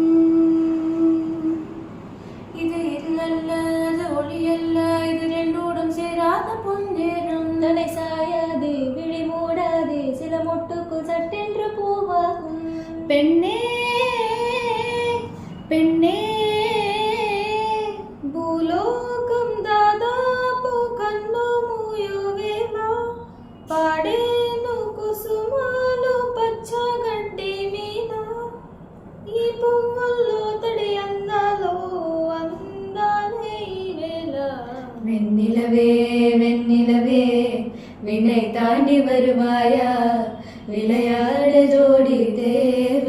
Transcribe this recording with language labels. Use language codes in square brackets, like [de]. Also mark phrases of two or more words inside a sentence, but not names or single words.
[ta] இது இருளல்ல அது ஒளியல்ல இது ரெண்டோடும் சேராத பொன்னேரம். தலை சாயாதே விழி மூடாதே சில மொட்டுக்குள் சட்டென்று பூவாகும். பெண்ணே பெண்ணே [te] భూలోకం దాదాపు కన్ను మూయవేళ పాడేను కుసుమాలు పచ్చగడ్డి మీద. ఈ పువ్వుల్లో తడి అందాలో అందాలే ఈ వేళ. [ta] வெண்ணிலவே வெண்ணிலவே விண்ணை தாண்டி வருவாயா விளையாட ஜோடி